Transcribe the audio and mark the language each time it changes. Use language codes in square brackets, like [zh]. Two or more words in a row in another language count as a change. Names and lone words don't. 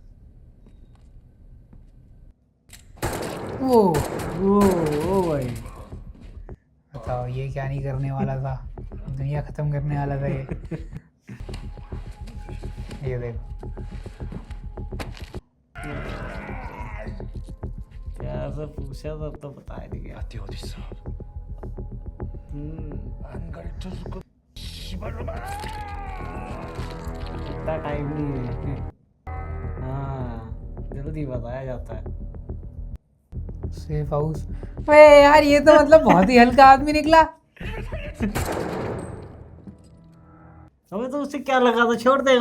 [hi] वो भाई बताओ ये क्या नहीं करने वाला था, दुनिया खत्म करने वाला था ये देखो। क्या सब पूछा था तो बता ही नहीं गया। [ko] 아띠 어딨어? 안 가르쳐줄 거 씨발로 말. [hi] इतना टाइम नहीं है। हाँ जल्दी बताया जाता है। [en] safe house. [hi] वे यार ये तो मतलब बहुत ही हल्का आदमी निकला। अबे तो उसे क्या लगा था, छोड़ देगा